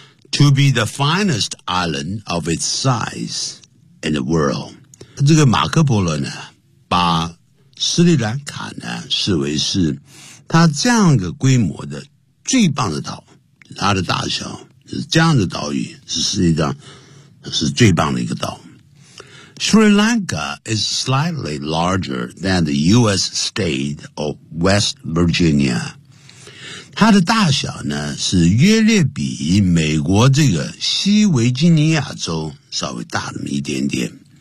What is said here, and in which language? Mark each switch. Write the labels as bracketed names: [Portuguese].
[English] To be the finest island of its size in the world. [Chinese] 这个马可波罗呢把斯里兰卡呢视为是他这样一个规模的最棒的岛，他的大小是这样的岛屿是世界上是最棒的一个岛。 [English] Sri Lanka is slightly larger than the US state of West Virginia. [Chinese] 它的大小呢是约略比美国这个西维吉尼亚州稍微大了一点点。